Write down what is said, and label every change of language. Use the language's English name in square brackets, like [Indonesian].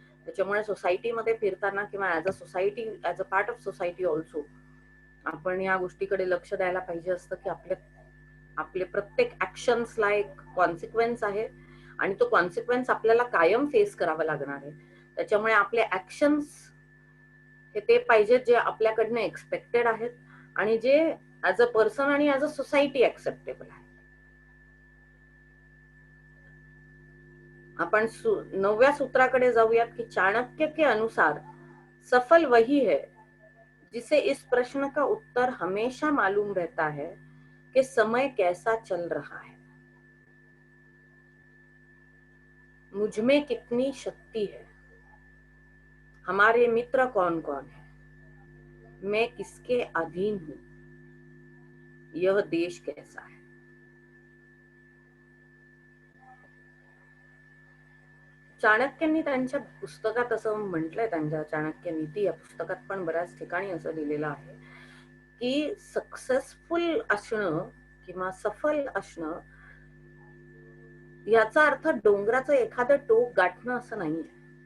[Marathi] त्याच्यामुळे सोसायटीमध्ये फिरताना किंवा [English] as a society, as a part of society also [Marathi] आपण या गोष्टीकडे लक्ष द्यायला पाहिजे असतं की आपले प्रत्येक ऍक्शन्सला एक कॉन्सिक्वेन्स आहे आणि तो कॉन्सिक्वेन्स आपल्याला कायम फेस करावा लागणार आहे. त्याच्यामुळे आपले ऍक्शन्स हे ते पाहिजेत जे आपल्याकडनं एक्सपेक्टेड आहेत आणि जे ऍज अ पर्सन आणि ऍज अ सोसायटी ऍक्सेप्टेबल आहे. आपण 9व्या सूत्राकडे जाऊयात की [Hindi] चाणक्य के अनुसार सफल वही है जिसे इस प्रश्न का उत्तर हमेशा मालूम रहता है कि समय कैसा चल रहा है, मुझ में कितनी शक्ति है, हमारे मित्र कौन कौन है, मैं किसके अधीन हूं, यह देश कैसा है. [Marathi] चाणक्यांनी त्यांच्या पुस्तकात असं म्हटलंय, त्यांच्या चाणक्य नीती या पुस्तकात पण बऱ्याच ठिकाणी असं लिहिलेलं आहे की सक्सेसफुल असणं किंवा सफल असणं याचा अर्थ डोंगराचं एखादं टोक गाठणं असं नाहीये.